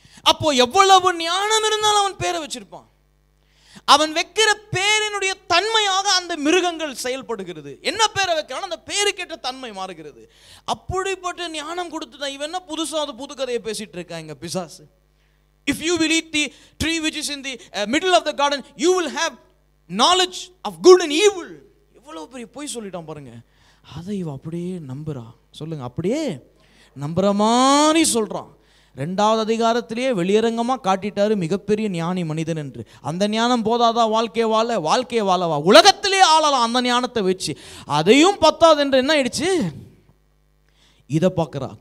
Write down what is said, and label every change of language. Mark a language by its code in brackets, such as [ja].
[ta] அப்போ எவ்வளவு ஞானம் இருந்தாலும் அவன் பேரை வச்சிருப்பான். அவன் வைக்கிற பேரினுடைய தன்மையாக அந்த மிருகங்கள் செயல்படுகிறது. என்ன பேரை வைக்கிறான் அந்த பேருக்கேற்ற தன்மை மாறுகிறது. அப்படிப்பட்ட ஞானம் கொடுத்துட்டான். இவன் என்ன புதுசாக புது கதையை பேசிட்டு இருக்காங்க பிசாசு. [en] If you will eat the tree which is in the middle of the garden, you will have knowledge of good and evil. [ta] எவ்வளோ பெரிய பொய் சொல்லிட்டான் பாருங்க. அதை இவ அப்படியே நம்புறா. சொல்லுங்க, அப்படியே நம்புற மாதிரி சொல்றான். 2வது அதிகாரத்திலேயே வெளியரங்கமாக காட்டிட்டாரு மிகப்பெரிய ஞானி மனிதன் என்று. அந்த ஞானம் போதாதா வாழ்க்கையை வாழவா உலகத்திலே ஆளலாம் அந்த ஞானத்தை வச்சு. அதையும் பத்தாது என்று என்ன ஆயிடுச்சு, இதை பார்க்குறா.